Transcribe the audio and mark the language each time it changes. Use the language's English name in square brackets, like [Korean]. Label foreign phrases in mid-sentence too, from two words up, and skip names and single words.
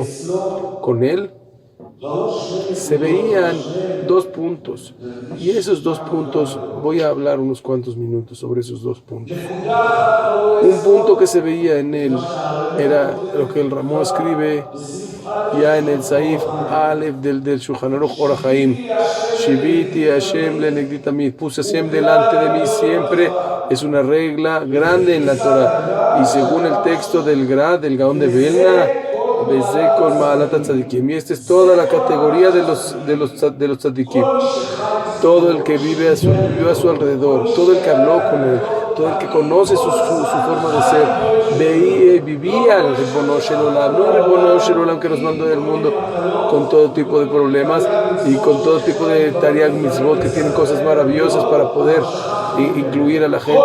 [Spanish] Con él se veían dos puntos, y esos dos puntos, voy a hablar unos cuantos minutos sobre esos dos puntos. Un punto que se veía en él era lo que el Ramón escribe ya en el [Hebrew] סעיף א [Spanish] del Shulchan Aruch Or HaChaim: [Hebrew] שויתי השם לנגדי תמיד, [Spanish] puse Hashem delante de mí siempre. Es una regla grande en la Torah, y según el texto del Gaón de Vilna, y esta es toda la categoría de los tzadikim. Todo el que vivió a su alrededor, todo el que habló con él, todo el que conoce su forma de ser, veía y vivía el [Hebrew] רבונו של עולם, [Spanish] no el [Hebrew] רבונו של עולם [Spanish] que nos mandó del mundo con todo tipo de problemas y con todo tipo de [Hebrew] תרי"ג מצוות [Spanish] que tienen cosas maravillosas para poder incluir a la gente.